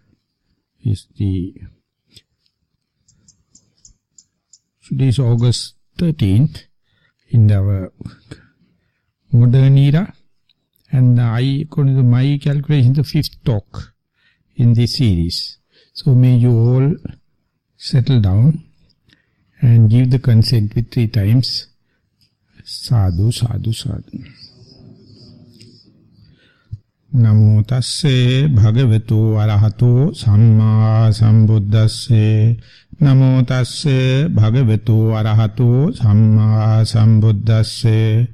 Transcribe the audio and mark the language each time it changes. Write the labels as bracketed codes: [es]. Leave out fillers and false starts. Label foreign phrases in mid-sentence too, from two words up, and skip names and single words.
[en] Today is August 13th in our modern era, and according to my calculation, the 5th talk in this series. So may you all settle down and give the consent with 3 times. [pi] Sadhu, sadhu, sadhu. Namo tasse bhagavato arahato samma sambuddhasse. Namo tasse bhagavato arahato samma sambuddhasse.